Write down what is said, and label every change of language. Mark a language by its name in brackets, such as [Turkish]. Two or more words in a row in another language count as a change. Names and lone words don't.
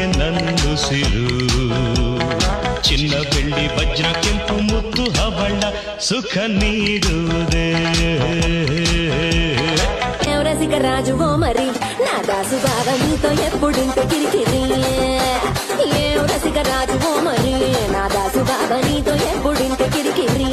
[Kannada] ನನ್ನುಸಿರು ಚಿನ್ನ ಬೆಳ್ಳಿ ವಜ್ರ ಕೆಂಪು ಮುತ್ತು ಹವಳ ಸುಖ ನೀಡುವುದೇ [Telugu] రసిక రాజువో మరి నా దాసు బాగా నీతో ఎప్పుడింత కిరికిరి ఏం రసిక రాజువో మరి నా దాసు బాగా నీతో ఎప్పుడింత కిరికిరి